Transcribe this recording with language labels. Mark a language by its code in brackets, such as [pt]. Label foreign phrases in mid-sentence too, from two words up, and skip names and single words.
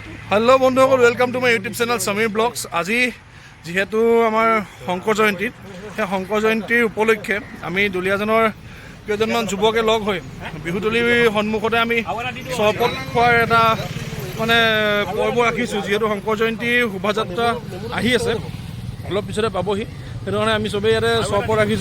[en] Hello বন্ধুসকল welcome to my YouTube channel Sameer Vlogs। [as] আজি যেহেতু আমাৰ শংকৰ জয়ন্তী সেই শংকৰ জয়ন্তীৰ উপলক্ষে আমি দুলীয়াজনৰ কেইজনমান যুৱকে লগ হৈ বিহুতলীৰ সন্মুখতে আমি চৰপত খোৱাৰ এটা মানে পৰ্ব ৰাখিছোঁ। যেহেতু শংকৰ জয়ন্তীৰ শোভাযাত্ৰা আহি আছে, অলপ পিছতে পাবহি, সেইটো কাৰণে আমি চবেই ইয়াতে চৰপত ৰাখিছোঁ।